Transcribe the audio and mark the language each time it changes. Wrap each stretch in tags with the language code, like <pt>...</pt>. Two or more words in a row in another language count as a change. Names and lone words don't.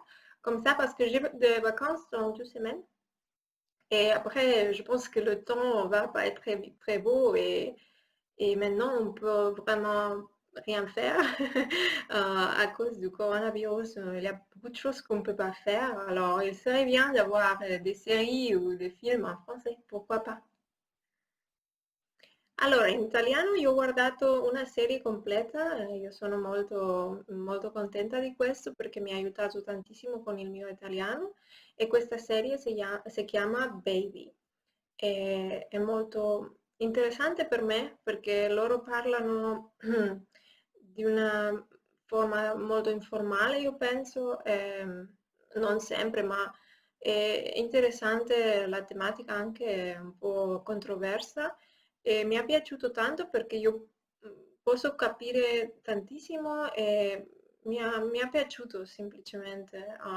<fr>Comme ça, parce que j'ai des vacances dans 2 semaines. Et après, je pense que le temps va pas être très beau et maintenant, on peut vraiment rien faire à cause du coronavirus. Il y a beaucoup de choses qu'on ne peut pas faire. Alors, il serait bien d'avoir des séries ou des films en français. Pourquoi pas?</fr> <it>Allora, in italiano io ho guardato una serie completa, io sono molto contenta di questo perché mi ha aiutato tantissimo con il mio italiano e questa serie si chiama Baby. È molto interessante per me perché loro parlano di una forma molto informale, io penso, non sempre, ma è interessante la tematica anche un po' controversa e mi è piaciuto tanto perché io posso capire tantissimo e mi ha piaciuto semplicemente.</it>